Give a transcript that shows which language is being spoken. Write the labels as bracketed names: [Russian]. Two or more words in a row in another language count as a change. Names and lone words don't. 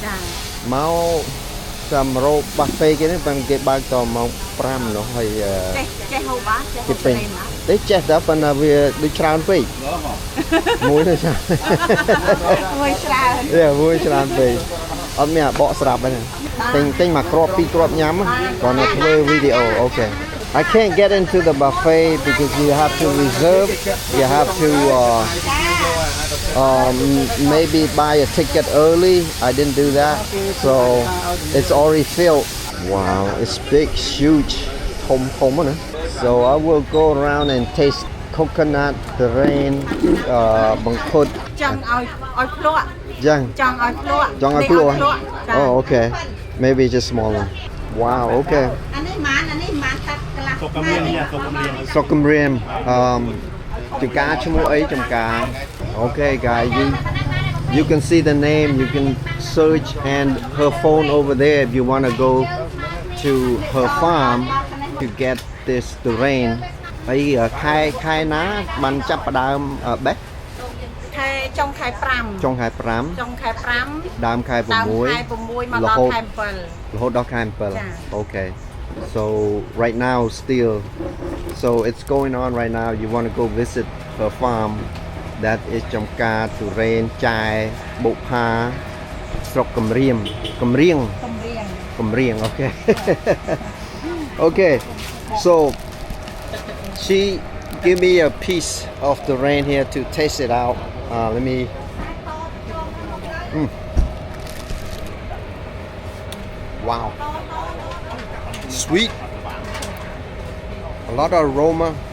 [Khmer] មកសម្រូបបាហ្វេគេនេះបានគេបើកតម៉ោង 5 នោះហើយ ចេះហូបបាទចេះហូ គេ ប ពេញ ទេណា ទេចេះតែប៉ុន្តែវាដូចច្រើនពេកមួយទៅចា មួយច្រើន មួយច្រើនពេកអត់មានអាបកស្រាប់ហ្នឹងទិញមកគ្រាប់ពីរគ្រាប់ញ៉ាំគាត់នៅធ្វើវីដេអូអូខេ [English] I can't get into the buffet because you have to reserve you have to maybe buy a ticket early I didn't do that so it's already filled wow it's big huge [Khmer] ធំណា [English] so I will go around and taste coconut terrain បង្ខុត [Khmer] ចង់ឲ្យភ្លក់ ចឹង ចង់ឲ្យភ្លក់ ចង់ឲ្យភ្លក់ ចា [English] oh okay maybe just small one wow okay [Khmer] អានេះម៉ានកាត់កន្លះ ស្រុកកំរៀមចំការឈ្មោះអីចំការ [English] okay guys you can see the name you can search and her phone over there if you want to go to her farm to get this terrain [Khmer] ហើយខែណាបានចាប់ផ្ដើមបេះ ខែចុងខែ5 ចុងខែ ចុងខែ 5 ដើមខែ ដើមខែ 6 6មកដល់ខែ រហូតដល់ខែ ចា៎ [English] 7 okay so right now still so it's going on right now you want to go visit her farm that is [Khmer] ចំការទុរេនចាយបុប្ផាស្រុកកំរៀង [English] okay okay so she give me a piece of the rain here to taste it out let me wow sweet a lot of aroma